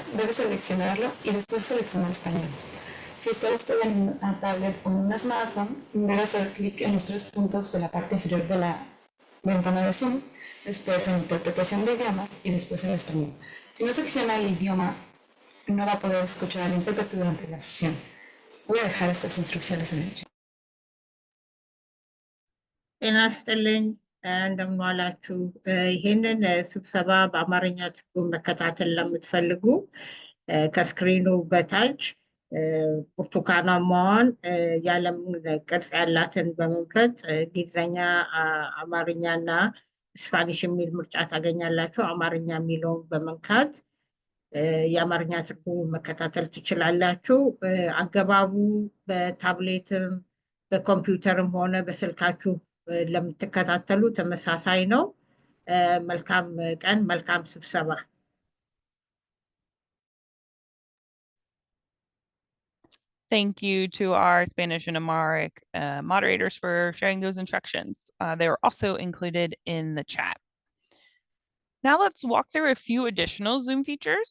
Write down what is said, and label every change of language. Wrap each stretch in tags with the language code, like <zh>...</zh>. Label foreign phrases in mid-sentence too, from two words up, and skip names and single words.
<es>Debe seleccionarlo y después seleccionar español. Si está usted en una tablet o en un smartphone, debe hacer clic en los tres puntos de la parte inferior de la ventana de Zoom, después en interpretación de idiomas y después en español. Si no selecciona el idioma, no va a poder escuchar al intérprete durante la sesión. Voy a dejar estas instrucciones en el chat.</es> <am>ጤና ይስጥልኝ እንደምን ዋላችሁ። ይህንን ስብሰባ በአማርኛ ትርጉም መከታተል ለምትፈልጉ ከስክሪኑ በታች ብርቱካናማዋን የዓለም ቅርጽ ያላትን በመምረጥ እንግሊዝኛ፣ አማርኛና ስፓኒሽ የሚል ምርጫ ታገኛላችሁ። አማርኛ የሚለውን በመንካት የአማርኛ ትርጉም መከታተል ትችላላችሁ። አገባቡ በታብሌትም በኮምፒውተርም ሆነ በስልካችሁ ለምትከታተሉ ተመሳሳይ ነው። መልካም ቀን፣ መልካም ስብሰባ።</am> <en>Thank you to our Spanish and Amharic moderators for sharing those instructions. They were also included in the chat. Now let's walk through a few additional Zoom features.</en>